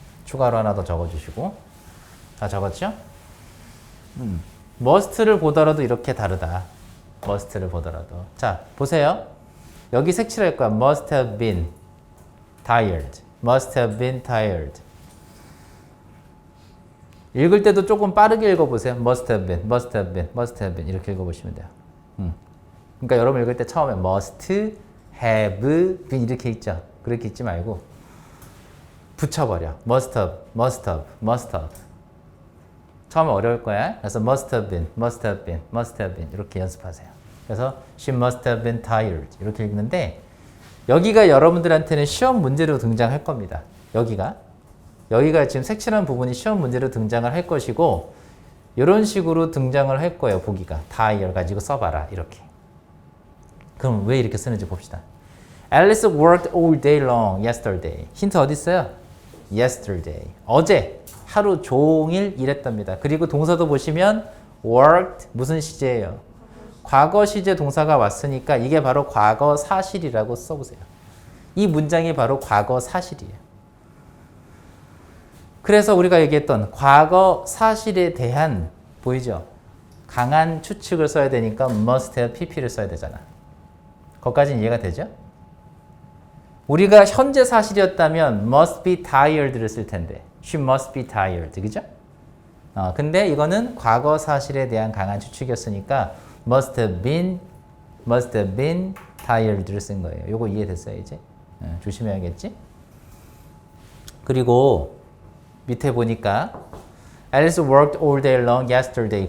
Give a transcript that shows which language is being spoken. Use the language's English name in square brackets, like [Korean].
[Korean] 추가로 하나 더 적어주시고. 다 적었죠? must를 보더라도 이렇게 다르다. must를 보더라도. 자, 보세요. 여기 색칠할 거야. [English] must have been tired. must have been tired. [Korean] 읽을 때도 조금 빠르게 읽어보세요. [English] must have been, must have been, must have been [Korean] 이렇게 읽어보시면 돼요. 그러니까 여러분 읽을 때 처음에 [English] must have been [Korean] 이렇게 읽죠. 그렇게 읽지 말고 붙여버려. [English] must have, must have, must have. [Korean] 처음에 어려울 거야. 그래서 [English] must have been, must have been, must have been [Korean] 이렇게 연습하세요. 그래서 [English] she must have been tired [Korean] 이렇게 읽는데 여기가 여러분들한테는 시험 문제로 등장할 겁니다. 여기가 지금 색칠한 부분이 시험 문제로 등장을 할 것이고 이런 식으로 등장을 할 거예요. 보기가. tired 가지고 써봐라. 이렇게. 그럼 왜 이렇게 쓰는지 봅시다. [English] Alice worked all day long yesterday. [Korean] 힌트 어디 있어요? yesterday. 어제 하루 종일 일했답니다. 그리고 동사도 보시면 worked 무슨 시제예요? 과거 시제 동사가 왔으니까 이게 바로 과거 사실이라고 써보세요. 이 문장이 바로 과거 사실이에요. 그래서 우리가 얘기했던 과거 사실에 대한 보이죠? 강한 추측을 써야 되니까 must have pp를 써야 되잖아. 거기까지는 이해가 되죠? 우리가 현재 사실이었다면 [English] must be tired를 [Korean] 쓸 텐데 [English] she must be tired. [Korean] 그죠? 근데 이거는 과거 사실에 대한 강한 추측이었으니까 [English] must have been tired [Korean] 를 쓴 거예요. 요거 이해됐어요, 이제? 조심해야겠지? 그리고 밑에 보니까 [English] Alice worked all day long yesterday.